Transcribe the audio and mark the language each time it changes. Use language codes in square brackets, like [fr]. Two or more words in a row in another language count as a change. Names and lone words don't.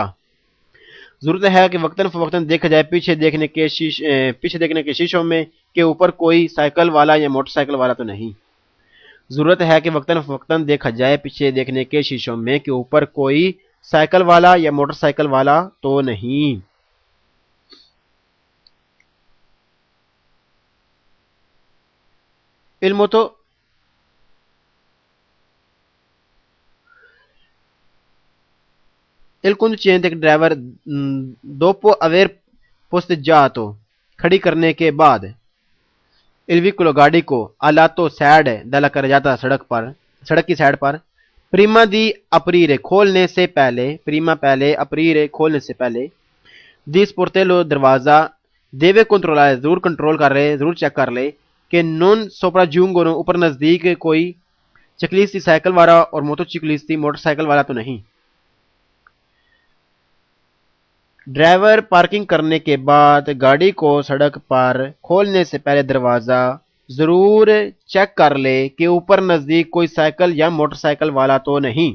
[ur] ضرورت ہے کہ وقتاً فوقتاً دیکھا جائے پیچھے دیکھنے کے شیشوں میں کہ اوپر کوئی سائیکل والا یا موٹر سائیکل والا تو نہیں۔ ضرورت ہے کہ وقتاً فوقتاً دیکھا جائے پیچھے دیکھنے کے شیشوں میں کہ اوپر کوئی سائیکل والا یا موٹر سائیکل والا تو نہیں۔ [it] Il conducente [ur] ڈرائیور [it] dopo aver posteggiato [ur] کھڑی کرنے کے بعد [it] il veicolo [ur] گاڑی کو [it] al lato [ur] side [it] della carreggiata [ur] سڑک کی سائڈ پر [it] prima di aprire [ur] کھولنے سے پہلے [it] di sportello [ur] دروازہ [it] deve controllare [ur] ضرور کنٹرول کر لے، ضرور چیک کر لے کہ [it] non sopraggiungono [ur] اوپر نزدیک کوئی چکلیستی سائیکل والا اور موٹوچکلیستی موٹر سائیکل والا تو نہیں۔ ڈرائیور پارکنگ کرنے کے بعد گاڑی کو سڑک پر کھولنے سے پہلے دروازہ ضرور چیک کر لے کہ اوپر نزدیک کوئی سائیکل یا موٹر سائیکل والا تو نہیں۔